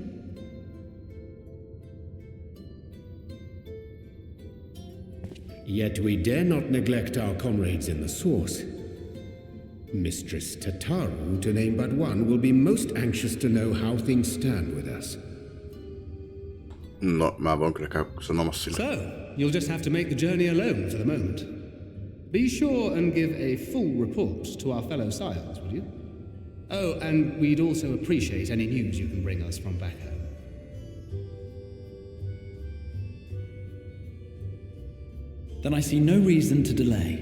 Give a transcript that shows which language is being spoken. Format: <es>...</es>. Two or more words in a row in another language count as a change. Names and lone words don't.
<en>Yet we dare not neglect our comrades in the source. Mistress Tataru, to name but one, will be most anxious to know how things stand with us.</en> <fi>No, mä voin kyllä käydä sanomassa sille.</fi> <en>So, you'll just have to make the journey alone for the moment. Be sure and give a full report to our fellow scions, would you? Oh, and we'd also appreciate any news you can bring us from back home. Then I see no reason to delay.</en>